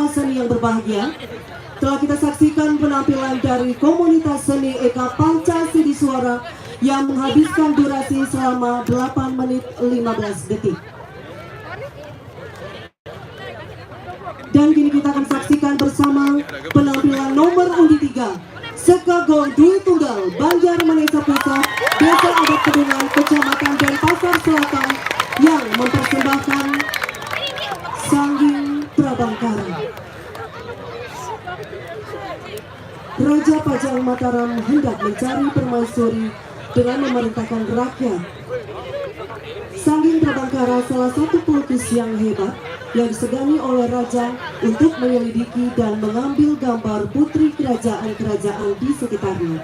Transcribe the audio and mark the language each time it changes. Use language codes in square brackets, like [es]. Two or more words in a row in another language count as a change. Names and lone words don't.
[id] seni yang berbahagia, telah kita saksikan penampilan dari komunitas seni Eka Pancasila Suara yang menghabiskan durasi selama 8 menit 15 detik. Dan kini kita akan saksikan bersama penampilan nomor undi 3 Sekagong Dwi Tunggal Banjar Manesa Pusat, Desa Adat Kedungan, Kecamatan Denpasar Selatan yang mempersembahkan Sangging Prabangkara. Raja Pajang Mataram hendak mencari permaisuri dengan memerintahkan rakyat. Sangging Prabangkara salah satu pelukis yang hebat yang disegani oleh raja untuk menyelidiki dan mengambil gambar putri kerajaan-kerajaan di sekitarnya.